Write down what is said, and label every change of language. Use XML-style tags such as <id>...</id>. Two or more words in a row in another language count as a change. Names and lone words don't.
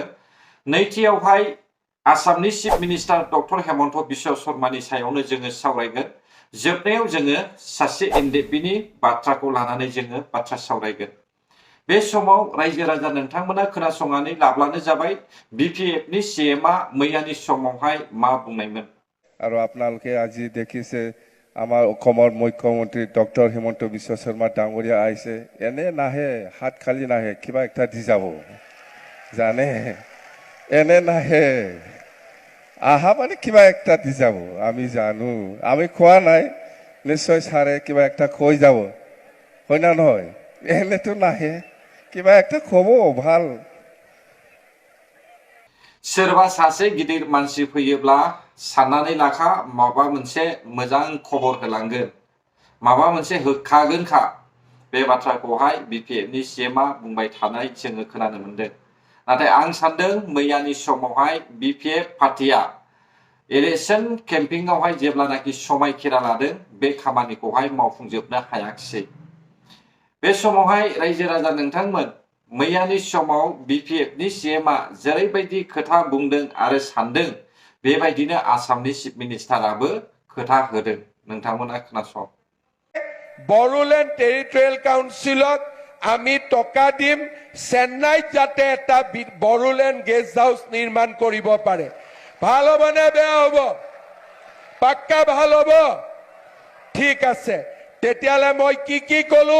<brx>नैथियावहाय आसामनि चिफ मिनिस्टार डक्टर हेमन्त बिश्व शर्मानि सायावनो जोङो सावरायगोन। जोबनायाव जोङो सासे एनडिएफबिनि बाथ्राखौ लानानै जोङो बाथ्रा सावरायगोन। बे समाव रायजो राजा नोंथांमोना खोनासंनानै लाब्लानो जाबाय बिपिएफनि सीएमआ मैयानि समावहाय मा बुंनायमोन।</brx> <as>আৰু আপোনালোকে আজি দেখিছে আমাৰ অসমৰ মুখ্যমন্ত্ৰী ডক্টৰ হিমন্ত বিশ্ব শৰ্মা ডাঙৰীয়া আহিছে, এনে নাহে হাত খালি নাহে, কিবা একটা দি যাব জানে, এনে নাহে আহা মানে কিবা একটা দি যাব। আমি জানো, আমি খোৱা নাই, নিশ্চয় ছাৰে কিবা একটা কৈ যাব, হয় না নহয়? এনেতো নাহে, কিবা একটা খব ভাল।</as> <brx>सोरबा सासे गिदिर मानसि फैयोब्ला साननानै लाखा माबा मोनसे मोजां खबर होलांगोन, माबा मोनसे होखागोनखा। बे बाथ्राखौहाय बिपिएफनि सीएमआ बुंबाय थानाय जोङो खोनानो मोनदों। नाथाय आं सानदों मैयानि समावहाय बिपिएफ पार्टिया इलेक्शन केम्पिंआवहाय जेब्लानाखि समायखिरा लादों बे खामानिखौहाय मावफुंजोबनो हायाखिसै। बे समावहाय रायजो राजा नोंथांमोन मैयानि समाव बिपिएफनि सीएमआ जेरैबायदि खोथा बुंदों आरो सानदों बेबायदिनो आसामनि चिफ मिनिस्टाराबो खोथा होदों। नोंथांमोना खोनासं।</brx> <as>বড়োলেণ্ড টেৰিটৰিয়েল কাউন্সিলক আমি টকা দিম চেন্নাইত যাতে এটা বড়োলেণ্ড গেষ্ট হাউচ নিৰ্মাণ কৰিব পাৰে। ভাল হ'ব নে বেয়া হ'ব? পাক্কা ভাল হ'ব? ঠিক আছে, তেতিয়ালে মই কি কলো?</as>